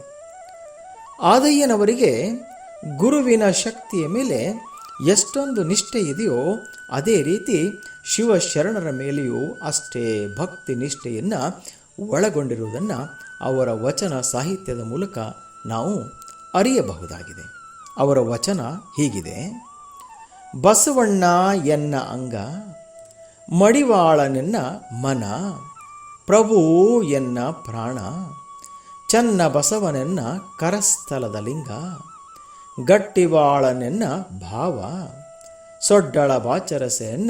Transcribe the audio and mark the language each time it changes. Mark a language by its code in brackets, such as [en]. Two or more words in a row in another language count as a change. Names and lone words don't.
[kn] ಆದಯ್ಯನವರಿಗೆ ಗುರುವಿನ ಶಕ್ತಿಯ ಮೇಲೆ ಎಷ್ಟೊಂದು ನಿಷ್ಠೆ ಇದೆಯೋ ಅದೇ ರೀತಿ ಶಿವಶರಣರ ಮೇಲೆಯೂ ಅಷ್ಟೇ ಭಕ್ತಿ ನಿಷ್ಠೆಯನ್ನು ಒಳಗೊಂಡಿರುವುದನ್ನು ಅವರ ವಚನ ಸಾಹಿತ್ಯದ ಮೂಲಕ ನಾವು ಅರಿಯಬಹುದಾಗಿದೆ. ಅವರ ವಚನ ಹೀಗಿದೆ: ಬಸವಣ್ಣ ಎನ್ನ ಅಂಗ, ಮಡಿವಾಳನೆನ್ನ ಮನ, ಪ್ರಭು ಎನ್ನ ಪ್ರಾಣ, ಚನ್ನ ಬಸವನೆನ್ನ ಕರಸ್ಥಲದ ಲಿಂಗ, ಗಟ್ಟಿವಾಳನೆನ್ನ ಭಾವ, ಸೊಡ್ಡಳ ಬಾಚರಸೆಯನ್ನ